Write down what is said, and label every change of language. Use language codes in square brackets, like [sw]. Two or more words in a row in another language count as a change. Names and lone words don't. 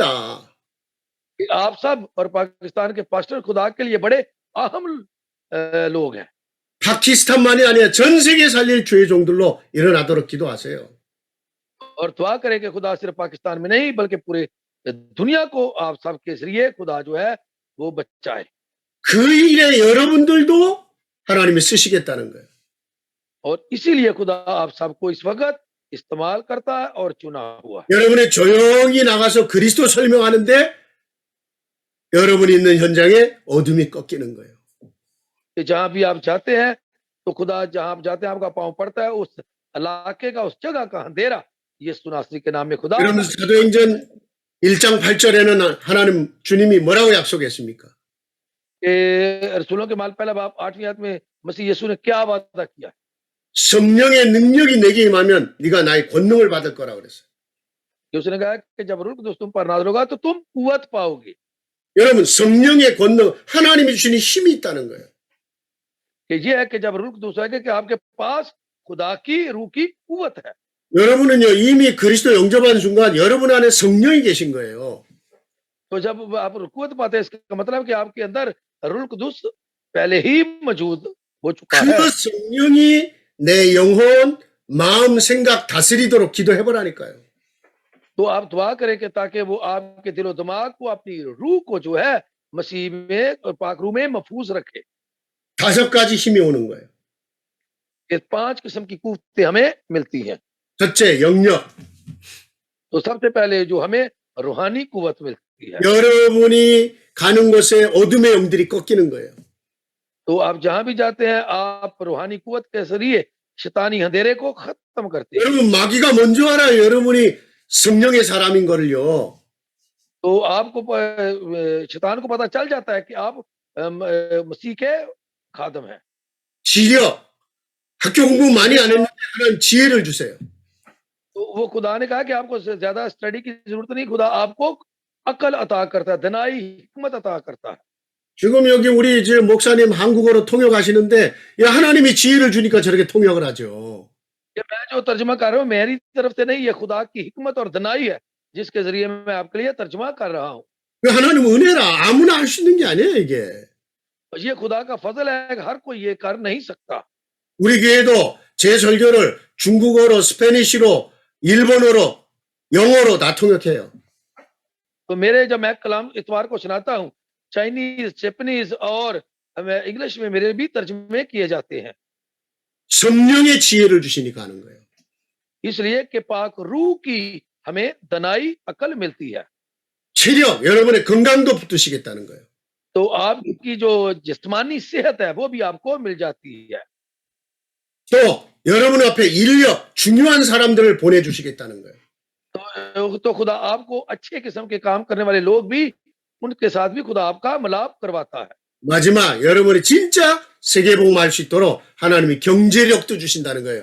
[ur] کہ آپ سب اور پاکستان کے پاسٹر خدا کے لیے بڑے اہم لوگ ہیں. [ko] 파키스탄만이 아니라 전 세계 살릴 주의 종들로 일어나도록 기도하세요. [ur] اور دعا کریں کہ خدا صرف پاکستان میں نہیں بلکہ پورے دنیا کو آپ سب کے ذریعے خدا جو ہے وہ بچائے. [ko] 그 일에 여러분들도 하나님이 쓰시겠다는 거예요. [ur] اور اسی لیے خدا آپ سب کو اس وقت استعمال کرتا ہے اور چنا ہوا ہے. [ko] 여러분이 조용히 나가서 그리스도 설명하는데 여러분이 있는 현장에 어둠이 꺾이는 거예요. [ur] کہ جہاں بھی آپ جاتے ہیں تو خدا جہاں آپ جاتے ہیں آپ کا پاؤں پڑتا ہے، اس علاقے کا اس جگہ کا اندھیرا یسوع ناصری کے نام میں خدا [ko] 여러분 사도행전 1장 8절에는 하나님 주님이 뭐라고 약속했습니까? [ur] کے رسولوں کے مال پہلا باپ 8ویں آیت میں مسیح یسوع نے کیا وعدہ کیا? [ko] 성령의 능력이 내게 임하면 네가 나의 권능을 받을 거라고 그랬어요. [ur] کہ اس نے کہا کہ جب روح قدس تم پر نازل ہوگا تو تم قوت پاؤ گے. [ko] 여러분 성령의 권능 하나님이 주시는 힘이 있다는 거예요. [ur] کہ یہ ہے کہ جب روح قدس آئے گا کہ آپ کے پاس خدا کی روح کی قوت ہے. [ko] 여러분은요 이미 그리스도 영접한 순간 여러분 안에 성령이 계신 거예요. [ur] تو جب آپ قوت پاتے ہیں اس کا مطلب کہ آپ کے اندر روح قدس پہلے ہی موجود ہو چکا ہے. [ko] 그 성령이 내 영혼, 마음, 생각 다스리도록 기도해 보라니까요. [ur] تو آپ دعا کریں کہ تاکہ وہ آپ کے دل و دماغ کو اپنی روح کو جو ہے مسیح میں اور پاک روح میں محفوظ رکھے. [ko] 5가지 힘이 오는 거예요. [ur] یہ 5 قسم کی قوتیں ہمیں ملتی ہیں. [ko] 첫째, 영역. [ur] تو سب سے پہلے جو ہمیں روحانی قوت ملتی ہے. [ko] 여러분이 가는 곳에 어둠의 영들이 꺾이는 거예요. [ur] تو آپ جہاں بھی جاتے ہیں آپ روحانی قوت کے ذریعے شیطانی اندھیرے کو ختم کرتے ہیں. [ko] 여러분 마귀가 먼저 알아요. 여러분이 성령의 사람인 거를요. [ur] تو آپ کو شیطان کو پتا چل جاتا ہے کہ آپ مسیح کے خادم ہیں. [ko] 지력. 학교 공부 많이 안 했는데 하나님 지혜를 주세요. [ur] تو وہ خدا نے کہا کہ آپ کو زیادہ اسٹڈی کی ضرورت نہیں، خدا آپ کو عقل عطا کرتا ہے، دانائی حکمت عطا کرتا ہے. [ko] 지금 여기 우리 이제 목사님 한국어로 통역하시는데 야 하나님이 지혜를 주니까 저렇게 통역을 하죠. [ur] یہ میں جو ترجمہ کر رہا ہوں میری طرف سے نہیں، یہ خدا کی حکمت اور دانائی ہے جس کے ذریعے میں آپ کے لیے ترجمہ کر رہا ہوں. [ko] 하나님 은혜라 아무나 할 수 있는 게 아니에요 이게. [ur] یہ خدا کا فضل ہے، ہر کوئی یہ کر نہیں سکتا. [ko] 우리 교회도 제 설교를 중국어로, 스페니쉬로, 일본어로, 영어로 다 통역해요. [ur] تو میرے جب میں کلام اتوار کو سناتا ہوں چائنیز، جاپانیز اور انگلش میں میرے بھی ترجمے کیے جاتے ہیں. [ko] 성령의 지혜를 주시니까 하는 거예요. [ur] اس لیے کہ پاک روح کی ہمیں دانائی عقل ملتی ہے. [ko] 체력, 여러분의 건강도 붙으시겠다는 거예요. [ur] تو آپ کی جو جسمانی صحت ہے وہ بھی آپ کو مل جاتی ہے. [ko] 또 여러분 앞에 인력, 중요한 사람들을 보내주시겠다는 거예요. [ur] تو خدا آپ کو اچھے قسم کے کام کرنے والے لوگ بھی ان کے ساتھ بھی خدا آپ کا ملاپ کرواتا ہے. [ko] 마지막 여러분이 진짜 세계복음할 수 있도록 하나님이 경제력도 주신다는 거예요.